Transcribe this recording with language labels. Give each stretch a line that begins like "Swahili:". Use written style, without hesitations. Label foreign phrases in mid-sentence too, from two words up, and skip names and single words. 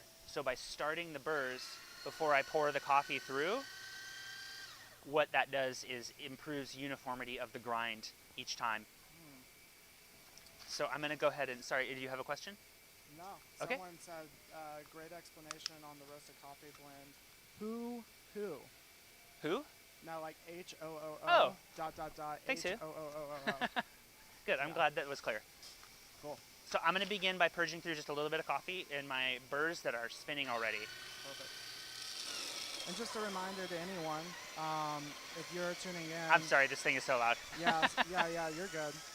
English: So by starting the burrs before I pour the coffee through, what that does is improves uniformity of the grind each time. So I'm going to go ahead and, sorry, do you have a question? No. Okay. Someone said, great explanation on the roasted coffee blend. Who? Who? No, like H-O-O-O. Oh. .. Thanks, Hugh. H-O-O-O-O. Good, I'm Yeah. glad that was clear. Cool. So I'm going to begin by purging through just a little bit of coffee in my burrs that are spinning already. Perfect. And just a reminder to anyone, if you're tuning in. I'm sorry, this thing is so loud. Yeah, you're good.